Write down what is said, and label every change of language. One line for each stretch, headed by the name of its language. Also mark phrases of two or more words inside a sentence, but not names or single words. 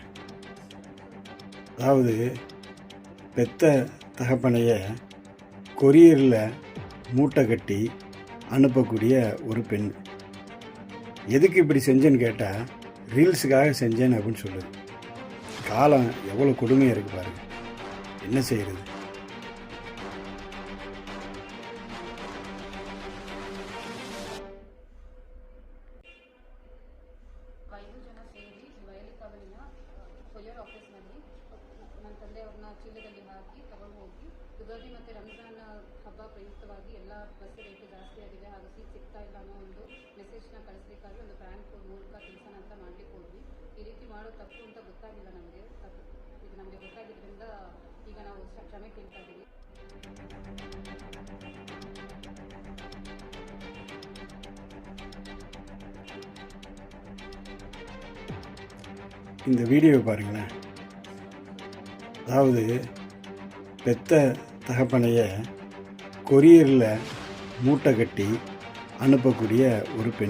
Tamil: அதாவது பெத்த தகப்பனைய கொரியரில் மூட்டை கட்டி அனுப்பக்கூடிய ஒரு பெண். எதுக்கு இப்படி செஞ்சேன்னு கேட்டால், ரீல்ஸுக்காக செஞ்சேன் அப்படின்னு சொல்லுது. காலம் எவ்வளோ கொடுமையாக இருக்குது பாருங்கள். என்ன செய்கிறது?
Kannada: ಐದು ಜನ ಸೇರಿ ವಯಲಿ ಕಾವಲಿನ ಕೊಯ್ಯರ್ ಆಫೀಸ್ನಲ್ಲಿ ನನ್ನ ತಂದೆಯವ್ರನ್ನ ಚೀಲದಲ್ಲಿ ಹಾಕಿ ತಗೊಂಡು ಹೋಗಿ, ಯುಗಾದಿ ಮತ್ತು ರಂಜಾನ್ ಹಬ್ಬ ಪ್ರಯುಕ್ತವಾಗಿ ಎಲ್ಲ ಬಸ್ ರೇಟ್ ಜಾಸ್ತಿ ಆಗಿದೆ ಹಾಗೂ ಸೀಟ್ ಸಿಗ್ತಾ ಇಲ್ಲ ಅನ್ನೋ ಒಂದು ಮೆಸೇಜ್ನ ಕಳಿಸ್ಲಿಕ್ಕಾಗಿ ಒಂದು ಬ್ಯಾಂಕ್ ಮೂಲಕ ತಿಳಿಸೋಣ ಅಂತ ಮಾಡಲಿಕ್ಕೆ ಹೋದ್ವಿ. ಈ ರೀತಿ ಮಾಡೋ ತಪ್ಪು ಅಂತ ಗೊತ್ತಾಗಿಲ್ಲ ನಮಗೆ. ಇದು ನಮಗೆ ಗೊತ್ತಾಗಿದ್ದರಿಂದ ಈಗ ನಾವು ಕ್ಷಮೆ ಕೇಳ್ತಾ ಇದ್ದೀವಿ.
Tamil: இந்த வீடியோவை பாருங்களேன். அதாவது பெத்த தகப்பனைய கொரியரில் மூட்டை கட்டி அனுப்பக்கூடிய ஒரு பெண்.